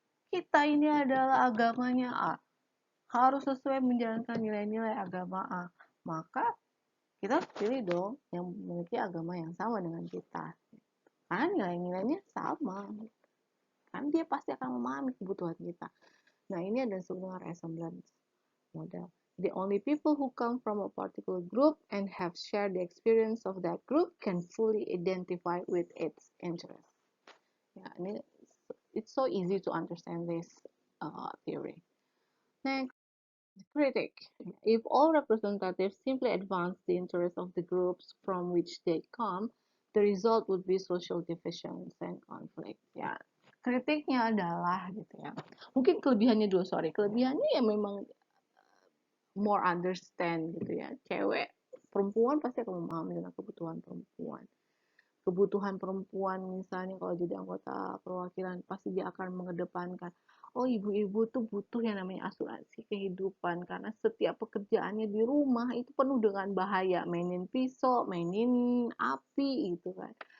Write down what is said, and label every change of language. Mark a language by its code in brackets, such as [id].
[id] Kita ini adalah agamanya A, harus sesuai menjalankan nilai-nilai agama A. Maka kita pilih dong yang memiliki agama yang sama dengan kita. Karena nilai-nilainya sama. Kan dia pasti akan memahami kebutuhan kita. Nah, ini ada sebuah resemblance model. [en] The only people who come from a particular group and have shared the experience of that group can fully identify with its interests. [id] Ya, ini [en] it's so easy to understand this theory. Next, the critic. If all representatives simply advance the interests of the groups from which they come, the result would be social divisions and conflict. [id] Ya, kritiknya adalah gitu ya. Mungkin kelebihannya dulu, kelebihannya ya memang [en] more understand [id] gitu ya. Cewek, perempuan pasti akan memahami dengan kebutuhan perempuan. Kebutuhan perempuan misalnya kalau jadi anggota perwakilan pasti dia akan mengedepankan, oh ibu-ibu tuh butuh yang namanya asuransi kehidupan karena setiap pekerjaannya di rumah itu penuh dengan bahaya, mainin pisau, mainin api gitu kan.